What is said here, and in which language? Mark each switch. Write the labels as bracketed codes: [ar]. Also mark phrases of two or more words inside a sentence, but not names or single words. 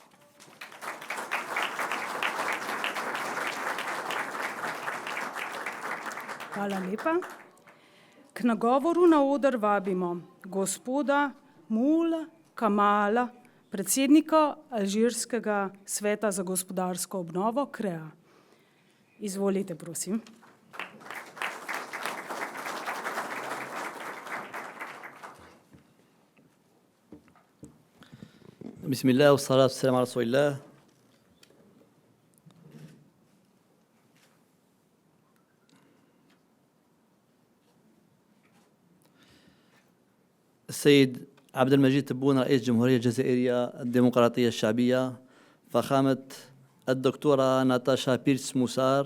[sl] Hvala lepa. K nagovoru na oder vabimo gospoda Mula Kamala, predsednika Alžirskega sveta za gospodarsko obnovo KREA. Izvolite, prosim. [ar] بسم الله والصلاة والسلام على رسول الله. السيد عبد المجيد تبون رئيس الجمهورية الجزائرية الديمقراطية الشعبية، فخامة الدكتورة ناتاشا بيرس موسار